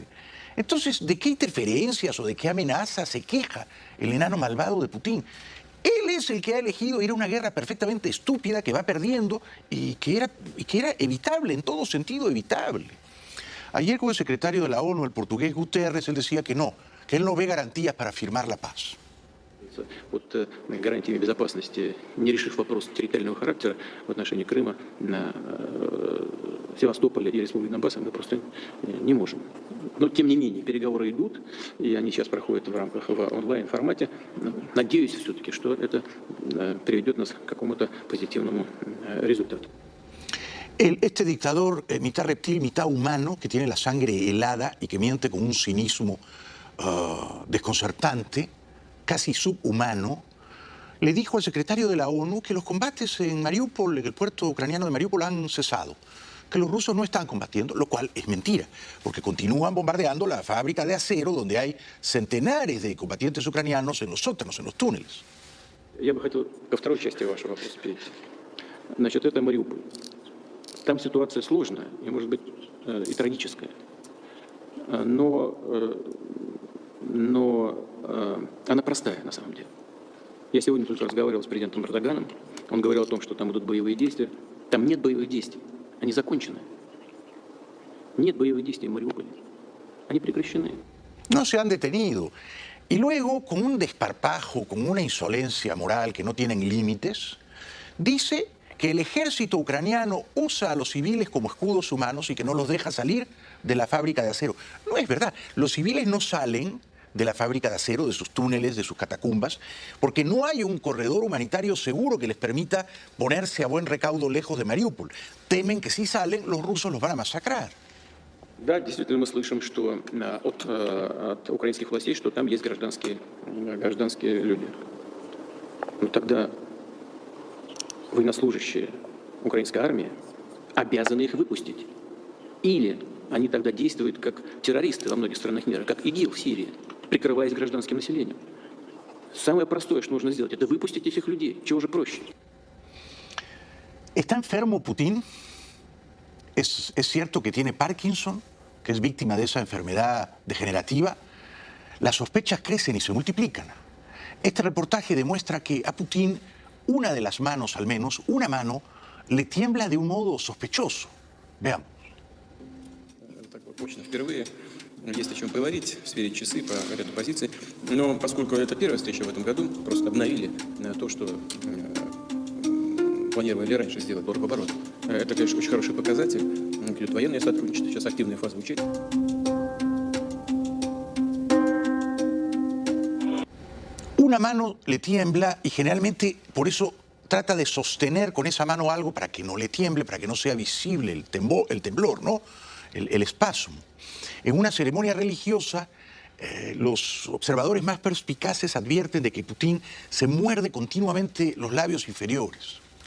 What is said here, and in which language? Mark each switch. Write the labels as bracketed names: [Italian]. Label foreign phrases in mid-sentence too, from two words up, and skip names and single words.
[Spanish] Entonces, ¿de qué interferencias o de qué amenazas se queja el enano malvado de Putin? Él es el que ha elegido ir a una guerra perfectamente estúpida que va perdiendo y que era evitable, en todo sentido evitable. Ayer con el secretario de la ONU, el portugués Guterres, él decía que él no ve garantías para firmar la paz. [Russian] Под гарантиями безопасности, не решив вопрос территориального характера в отношении Крыма, Севастополя и Республики Донбасс, мы просто не можем. Но, тем не менее, переговоры идут, и они сейчас проходят в рамках онлайн-формате. Надеюсь все-таки, что это приведет нас к какому-то позитивному результату. [Spanish] Este dictador, mitad reptil, mitad humano, que tiene la sangre helada y que miente con un cinismo desconcertante, casi subhumano, le dijo al secretario de la ONU que los combates en Mariupol, en el puerto ucraniano de Mariupol, han cesado, que los rusos no están combatiendo, lo cual es mentira, porque continúan bombardeando la fábrica de acero donde hay centenares de combatientes ucranianos en los sótanos, en los túneles. [Russian] Я бы хотел ко второй части вашего вопроса перейти. Значит, это Мариуполь. Там ситуация сложная и, может быть, и трагическая. Но она простая на самом деле. Я сегодня только разговаривал с президентом Эрдоганом. Он говорил о том, что там будут боевые действия. Там нет боевых действий. Они закончены. Нет боевых действий в Мариуполе. Они прекращены. [Spanish] No se han detenido. Y luego, con un desparpajo, con una insolencia moral que no tienen límites, dice que el ejército ucraniano usa a los civiles como escudos humanos y que no los deja salir de la fábrica de acero. No es verdad. Los civiles no salen de la fábrica de acero, de sus túneles, de sus catacumbas, porque no hay un corredor humanitario seguro que les permita ponerse a buen recaudo lejos de Mariupol. Temen que si salen, los rusos los van a masacrar. [Russian] Да, действительно, мы слышим, что от украинских властей, что там есть гражданские люди. Но тогда военнослужащие украинской армии обязаны их выпустить. Или они тогда действуют как террористы во многих странах мира, как ИГИЛ в Сирии, прикрываясь гражданским населением. Самое простое, что нужно сделать, это выпустить этих людей. Чего же проще? [Spanish] ¿Está enfermo Putin? ¿Es cierto que tiene Parkinson, que es víctima de esa enfermedad degenerativa? Las sospechas crecen y se multiplican. Este reportaje demuestra que a Putin una de las manos, al menos, una mano, le tiembla de un modo sospechoso. Veamos. [Russian] Так вот, точно впервые есть о чем говорить, сверить часы по ряду позиций. Но поскольку это первая встреча в этом году, просто обновили то, что планировали раньше сделать борт в оборот. Это, конечно, очень хороший показатель. Идет военное сотрудничество, сейчас активная фаза учения. [Spanish] Una mano le tiembla y generalmente por eso trata de sostener con esa mano algo para que no le tiemble, para que no sea visible el temblor, ¿no? El espasmo. En una ceremonia religiosa, los observadores más perspicaces advierten de que Putin se muerde continuamente los labios inferiores.